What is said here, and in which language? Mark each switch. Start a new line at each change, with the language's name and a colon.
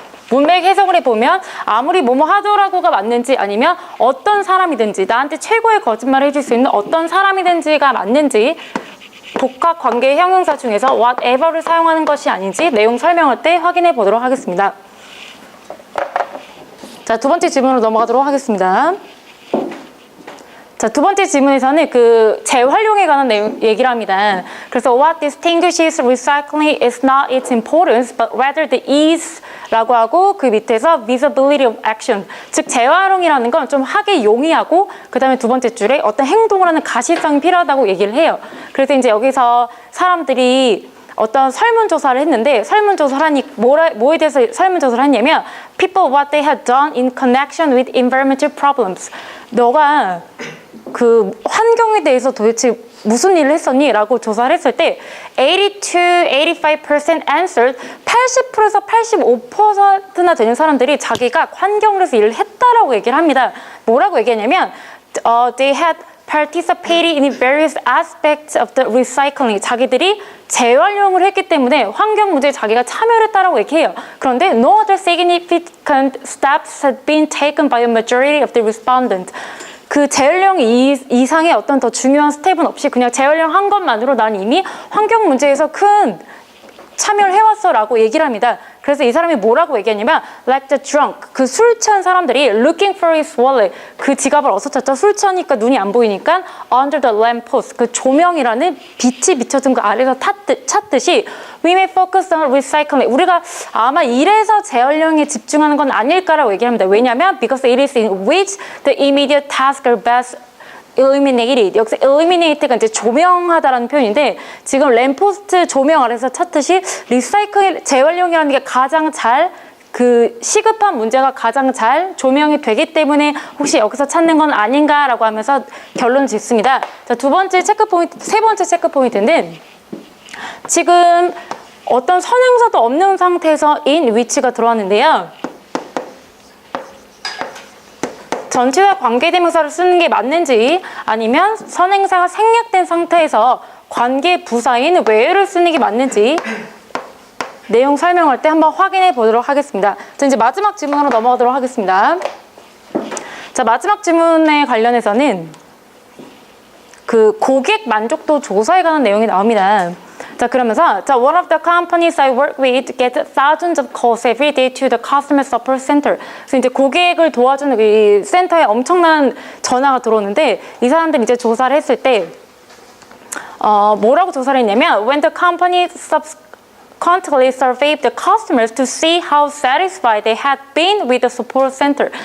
Korean: 문맥 해석을 해보면 아무리 뭐뭐 하더라도가 맞는지 아니면 어떤 사람이든지 나한테 최고의 거짓말을 해줄 수 있는 어떤 사람이든지가 맞는지 복합관계 형용사 중에서 whatever를 사용하는 것이 아닌지 내용 설명할 때 확인해 보도록 하겠습니다. 자, 두 번째 질문으로 넘어가도록 하겠습니다. 자, 두 번째 질문에서는 그 재활용에 관한 내용 얘기를 합니다. 그래서
English: what distinguishes recycling is not its importance, but rather the ease
Korean: 라고 하고 그 밑에서
English: visibility of action.
Korean: 즉 재활용이라는 건 좀 하기 용이하고 그 다음에 두 번째 줄에 어떤 행동을 하는 가시성이 필요하다고 얘기를 해요. 그래서 이제 여기서 사람들이 어떤 설문조사를 했는데 설문조사를 하니 뭐에 대해서 설문조사를 했냐면
English: people what they had done in connection with environmental problems.
Korean: 너가 그 환경에 대해서 도대체 무슨 일을 했었니? 라고 조사를 했을 때 82-85% answered 80%에서 85%나 되는 사람들이 자기가 환경에서 일을 했다라고 얘기를 합니다. 뭐라고 얘기하냐면
English: they had participated in various aspects of the recycling.
Korean: 자기들이 재활용을 했기 때문에 환경 문제에 자기가 참여를 했다라고 얘기해요. 그런데
English: no other significant steps had been taken by a majority of the respondents.
Korean: 그 재활용 이상의 어떤 더 중요한 스텝은 없이 그냥 재활용한 것만으로 난 이미 환경 문제에서 큰 참여를 해왔어 라고 얘기를 합니다. 그래서 이 사람이 뭐라고 얘기하냐면
English: like the drunk,
Korean: 그 술 취한 사람들이
English: looking for his wallet,
Korean: 그 지갑을 어디서 찾죠? 술 취하니까 눈이 안 보이니까
English: under the lamppost,
Korean: 그 조명이라는 빛이 비춰진 그 아래서 찾듯이
English: we may focus on recycling,
Korean: 우리가 아마 이래서 재활용에 집중하는 건 아닐까라고 얘기합니다. 왜냐하면
English: because it is in which the immediate tasks are best eliminated.
Korean: 여기서 eliminate가 이제 조명하다라는 표현인데 지금 램포스트 조명 아래서 찾듯이 리사이클 재활용이라는 게 가장 잘 그 시급한 문제가 가장 잘 조명이 되기 때문에 혹시 여기서 찾는 건 아닌가라고 하면서 결론을 짓습니다. 자, 세 번째 체크 포인트는 지금 어떤 선행사도 없는 상태에서 in which가 들어왔는데요. 전치사 관계대명사를 쓰는 게 맞는지 아니면 선행사가 생략된 상태에서 관계 부사인 where를 쓰는 게 맞는지 내용 설명할 때 한번 확인해 보도록 하겠습니다. 자, 이제 마지막 질문으로 넘어가도록 하겠습니다. 자, 마지막 질문에 관련해서는 그 고객 만족도 조사에 관한 내용이 나옵니다. 자, 그러면서
English: one of the companies I work with get thousands of calls every day to the customer support center.
Korean: 그래서 이제 고객을 도와주는 이 센터에 엄청난 전화가 들어오는데 이 사람들이 이제 조사를 했을 때 뭐라고 조사를 했냐면
English: when the company subsequently surveyed the customers to see how satisfied they had been with the support center.